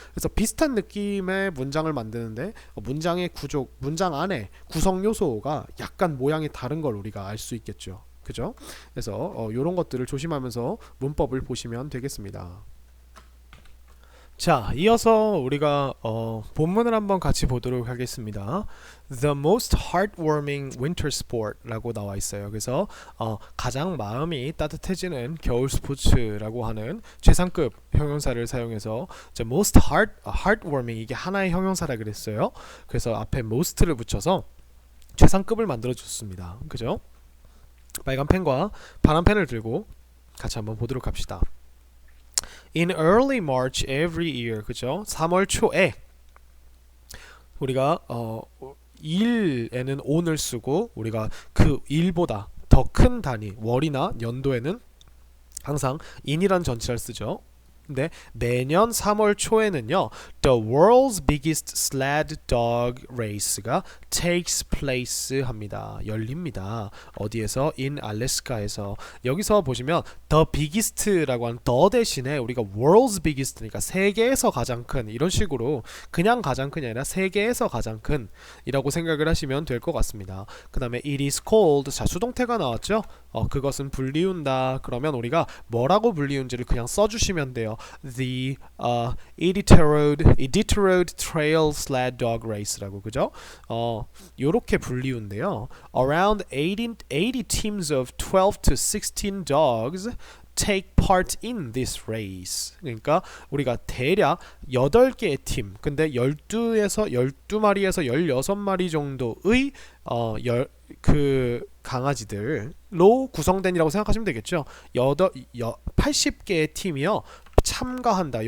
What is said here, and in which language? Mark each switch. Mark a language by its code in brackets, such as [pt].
[ko] 그래서 비슷한 느낌의 문장을 만드는데 문장의 구조, 문장 안에 구성 요소가 약간 모양이 다른 걸 우리가 알 수 있겠죠. 그죠? 그래서 이런 것들을 조심하면서 문법을 보시면 되겠습니다. 자, 이어서 우리가 본문을 한번 같이 보도록 하겠습니다. [en] The most heartwarming winter sport [ko] 라고 나와 있어요. 그래서 가장 마음이 따뜻해지는 겨울 스포츠라고 하는 최상급 형용사를 사용해서 [en] the most heartwarming [ko] 이게 하나의 형용사라 그랬어요. 그래서 앞에 most를 붙여서 최상급을 만들어 줬습니다. 그죠? 빨간 펜과 파란 펜을 들고 같이 한번 보도록 합시다. [en] In early March every year, [ko] 그죠? 3월 초에 우리가 일에는 on을 쓰고 우리가 그 일보다 더 큰 단위, 월이나 연도에는 항상 in이란 전치사를 쓰죠. 근데 매년 3월 초에는요, [en] The world's biggest sled dog race가 takes place 합니다. [ko] 열립니다. 어디에서? [en] In Alaska에서. [ko] 여기서 보시면 the biggest라고 하는 the 대신에 우리가 world's biggest니까 세계에서 가장 큰, 이런 식으로 그냥 가장 큰이 아니라 세계에서 가장 큰 이라고 생각을 하시면 될 것 같습니다. 그 다음에 [en] it is called, [ko] 자, 수동태가 나왔죠? 그것은 불리운다. 그러면 우리가 뭐라고 불리운지를 그냥 써주시면 돼요. [en] The Iditarod Trail Sled Dog Race라고. [ko] 그죠? 요렇게 불리운데요. [en] Around 80 teams of 12 to 16 dogs take part in this race. [ko] 그러니까 우리가 대략 8개의 팀, 근데 12마리에서 16마리 정도의 그 강아지들로 구성된이라고 생각하시면 되겠죠. 80개의 팀이요 참가한다.